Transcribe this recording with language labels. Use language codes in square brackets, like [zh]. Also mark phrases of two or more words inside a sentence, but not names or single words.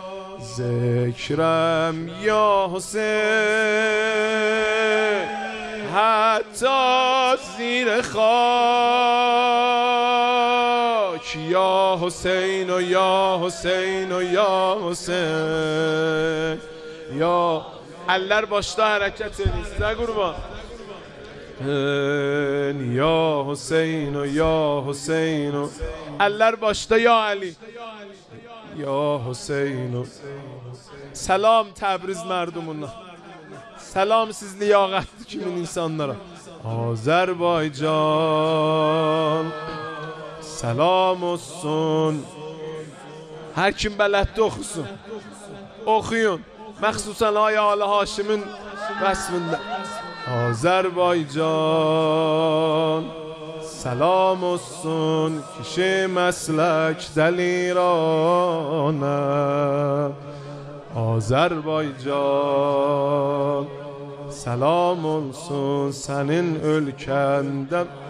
[fa] ذکرم یا حسین حتی زیر خاک یا حسین و یا حسین و یا حسین یا [az] eller başta hareket edilsin ha kurban ya Hüseyin ya Hüseyin eller başta ya Ali ya Hüseyin selam Təbriz merdumuna selam siz liyaqətli kimin insanlara Azərbaycan selam olsun her kim bələddə oxusun oxuyun məxsusən ay Ali Haşimin vəsfində Azərbaycan selam olsun kişi məslək dəlirana Azərbaycan selam olsun sənin ölkəndə